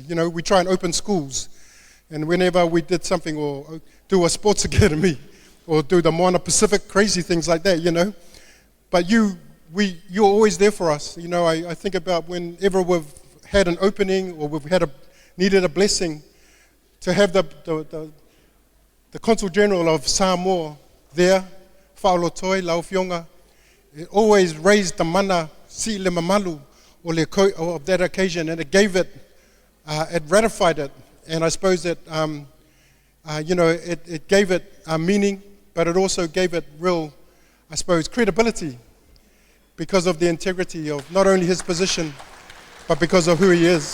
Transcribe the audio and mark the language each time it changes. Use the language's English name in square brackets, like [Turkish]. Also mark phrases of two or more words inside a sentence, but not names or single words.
[English] We try and open schools, and whenever we did something, or do a sports academy, or do the Moana Pacific, crazy things like that, But you're always there for us. I think about whenever we've had an opening or we've needed a blessing, to have the Consul General of Samoa there, Faolotoi, Lau Fionga, it always raised the [Samoan] mana si le mamalu [English] of that occasion, and it gave it ratified it, and I suppose that it gave it meaning, but it also gave it real, I suppose, credibility, because of the integrity of not only his position, but because of who he is.